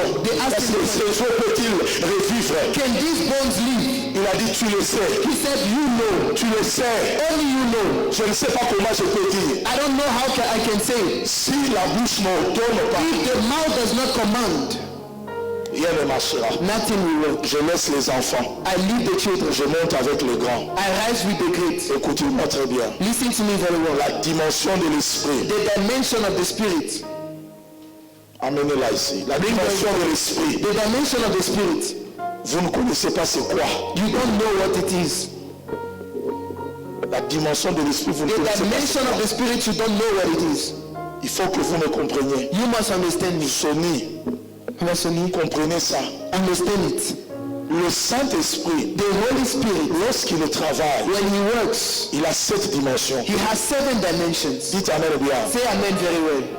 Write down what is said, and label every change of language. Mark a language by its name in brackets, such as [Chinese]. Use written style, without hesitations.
[French] Est-ce que ces os peut-il revivre? [English] Can these bones live? [French] Il a dit tu le sais. [English] He said, you know. [French] Tu le sais. [English] Only you know. [French] Je ne sais pas comment je peux dire. [English] I don't know how I can say. [French] Si la bouche n'ordonne pas, [English] If the mouth does not command, [French] rien ne marchera. [English] nothing will work. [French] Je laisse les enfants. [English] I leave the children. [French] Je monte avec les grands. [English] I rise with the great. [French] Écoutez-moi très bien. [English] Listen to me very well. [French] La dimension de l'esprit. [English] The dimension of the spirit. [French] Amenez-la ici. La dimension de l'esprit. [English] The dimension of the spirit. [French] Vous ne connaissez pas c'est quoi. [English] You don't know what it is. [French] La dimension de l'esprit, vous ne [English] The [French] connaissez pas. [English] dimension of the spirit, you don't know what it is. [French] Il faut que vous me compreniez. [English] You must understand me. [French] Sony, comprenez ça. [English] Understand it. [French] Le Saint-Esprit, [English] The Holy Spirit, [French] lorsqu'il travaille, [English] when he works, [French] il a 7 dimensions. [English] he has 7 dimensions. [French] Dites Amen bien. [English] Say amen very well.